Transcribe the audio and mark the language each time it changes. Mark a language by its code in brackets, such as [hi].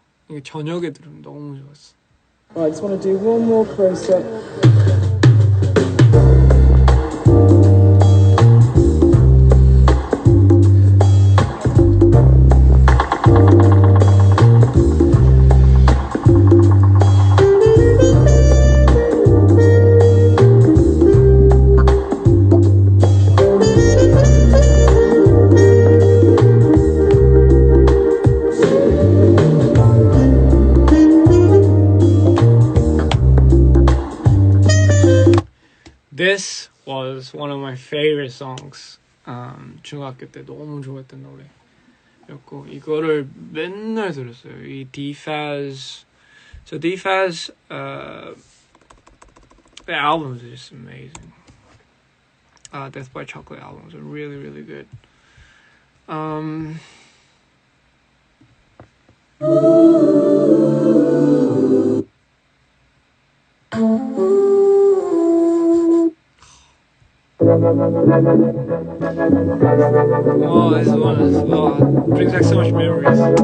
[ko] 이게 저녁에 들으면 너무 좋았어. [en] Right, I just want to do one more close-up. This was one of my favorite songs. [ko] 중학교 때 너무 좋아했던 노래였고 이거를 맨날 들었어요. 이 D-Faz. [en] So D-Faz, the albums are just amazing. Death by Chocolate albums are really, really good. Oh, this one brings back so much memories.